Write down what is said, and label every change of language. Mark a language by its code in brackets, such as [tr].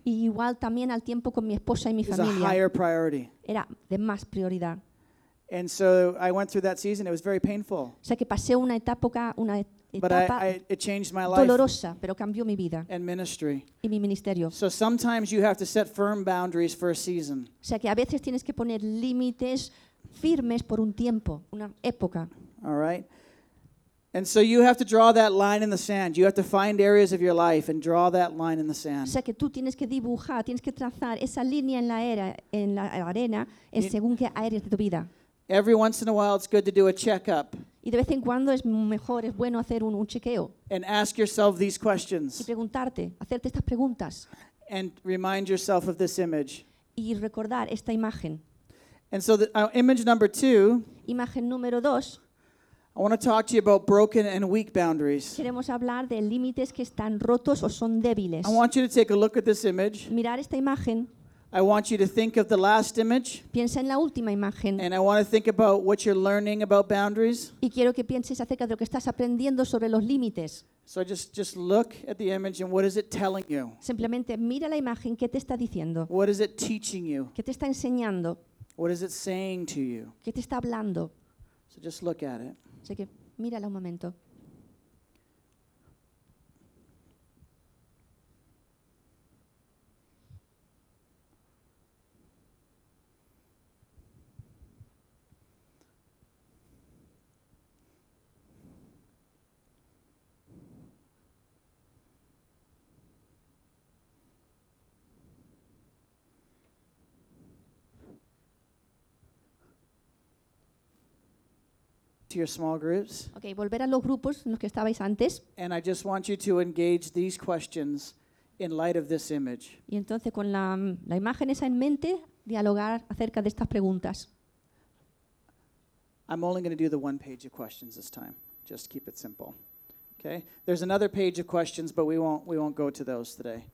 [es] Y igual también al tiempo con mi esposa y mi familia. [en] Was a higher priority. [es] Era de más prioridad. [en] And so I went through that season. It was very painful. [es] O sea que pasé una etapa. [en] But it changed my life. [es] Dolorosa, pero cambió mi vida. [en] And ministry. [es] Y mi ministerio. [en] So sometimes you have to set firm boundaries for a season. [es] O sea que a veces tienes que poner límites firmes por un tiempo, una época. [en] All right. And so you have to draw that line in the sand. You have to find areas of your life and draw that line in the sand. [es] O sea que tú tienes que dibujar, tienes que trazar esa línea en la arena, en según qué áreas de tu vida. [en] Every once in a while it's good to do a checkup. [es] Y de vez en cuando es mejor, es bueno hacer un chequeo. [en] And ask yourself these questions. [es] Y preguntarte, hacerte estas preguntas. [en] And remind yourself of this image. [es] Y recordar esta imagen. [en] And so image number two, [es] imagen número dos, [en] I want to talk to you about broken and weak boundaries. [es] Queremos hablar de límites que están rotos o son débiles. [en] I want you to take a look at this image. [es] Mirar esta imagen. [en] I want you to think of the last image. [es] Piensa en la última imagen. [en] And I want to think about what you're learning about boundaries. [es] Y quiero que pienses acerca de lo que estás aprendiendo sobre los límites. [en] So just look at the image and what is it telling you? [es] Simplemente mira la imagen, ¿qué te está diciendo? [en] What is it teaching you? [es] ¿Qué te está enseñando? [en] What is it saying to you? [es] ¿Qué te está hablando? [en] So just look at it. [es] Así que mírala un momento. [en] To your small groups. [es] Okay, volver a los grupos en los que estabais antes. [en] And I just want you to engage these questions in light of this image. [es] Y entonces con la imagen esa en mente, dialogar acerca de estas preguntas. [en] I'm only going to do the one page of questions this time. Just keep it simple. Okay? There's another page of questions, but we won't go to those today.